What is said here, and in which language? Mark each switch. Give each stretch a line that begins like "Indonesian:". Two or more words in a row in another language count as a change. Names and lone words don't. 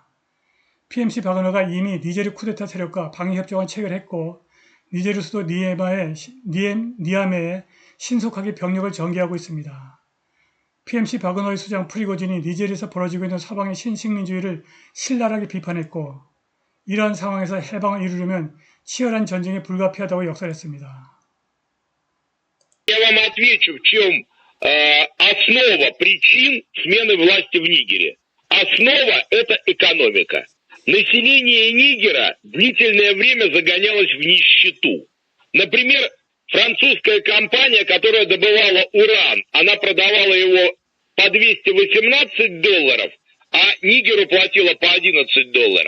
Korean: PMC 바그너가 이미 니제르 쿠데타 세력과 방위협정을 체결했고 니제르 수도 니아메에 신속하게 병력을 전개하고 있습니다. PMC 바그너의 수장 프리고진이 니제르에서 벌어지고 있는 서방의 신식민주의를 신랄하게 비판했고 이러한 상황에서 해방을 이루려면 치열한 전쟁이 불가피하다고 역설했습니다.
Russian: Я вам отвечу, в чем основа причин смены власти в Нигере. Основа – это экономика. Население Нигера длительное время загонялось в нищету. Например, французская компания, которая добывала уран, она продавала его по $218, а Нигеру платила по $11.